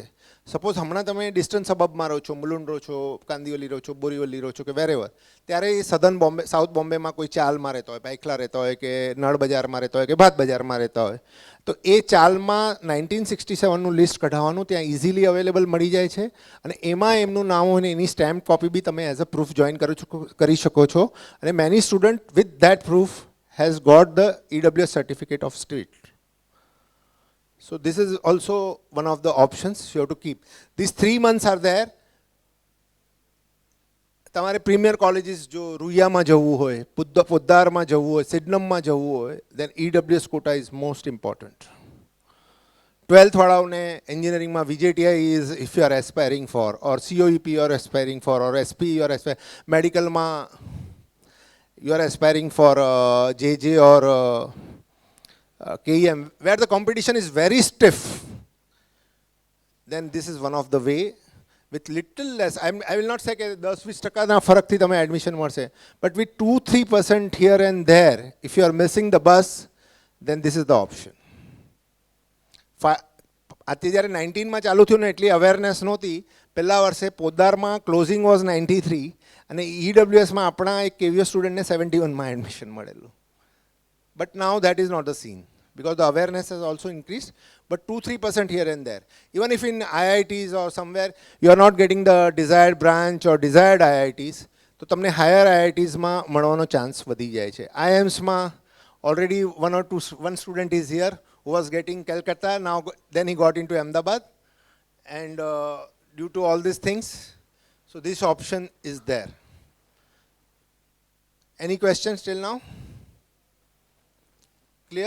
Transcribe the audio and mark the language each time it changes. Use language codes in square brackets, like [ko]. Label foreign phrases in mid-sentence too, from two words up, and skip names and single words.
[gu] સપોઝ હમણાં તમે [en] distance suburbમાં [gu] રહો છો, મુલુંડ રહો છો, કાંદીવલી રહો છો, બોરીવલી રહો છો કે વેરેવર, ત્યારે એ સધન બોમ્બે, સાઉથ બોમ્બેમાં કોઈ ચાલમાં રહેતા હોય, પાઇખલા રહેતા હોય કે નળ બજારમાં રહેતા હોય કે ભાત બજારમાં રહેતા હોય, તો એ ચાલમાં 1967નું લિસ્ટ કઢાવવાનું ત્યાં [en] easily available [gu] મળી જાય છે અને એમાં એમનું નામ હોય ને એની [en] stamp copy [gu] બી તમે [en] as a proof [gu] જોઈન કરી શકો છો. [en] અને many student with that proof has got the EWS certificate of state. So this is also one of the options you have to keep. These 3 months are there. [gu] તમારે [en] premier colleges [gu] જો રૂયામાં જવું હોય, પોદ્દારમાં જવું હોય, સિડનમમાં જવું હોય, [en] then EWS quota is most important. [gu] 12th વાળાઓને એન્જિનિયરિંગમાં [en] VJTI is if you are aspiring for, or COEP you are aspiring for, or SP you are aspiring, મેડિકલમાં you are aspiring for JJ or KEM, where the competition is very stiff, then this is one of the way. with little less, I will not say [gu] કે 10-20% ફરકથી તમે એડમિશન મળશે, [en] but with 2-3% here and there, if you are missing the bus, then this is the option. [gu] આથી જ્યારે 19માં ચાલુ થયું ને એટલી અવેરનેસ નહોતી. પહેલા વર્ષે પોદ્દારમાં [en] closing was [gu] 93 અને ઈડબ્લ્યુએસમાં આપણા એક કેવીઓ સ્ટુડન્ટને 71માં એડમિશન મળેલું. [en] But now that is not the scene, because the awareness has also increased, but 2-3% here and there. Even if in IITs or somewhere you are not getting the desired branch or desired IITs, [gu] તો તમને [en] higher IITsમાં [gu] મળવાનો ચાન્સ વધી જાય છે. [en] IIMsમાં already one student is here who was getting Calcutta, now then he got into Ahmedabad, and due to all these things, so this option is there. Any questions till now? Clear?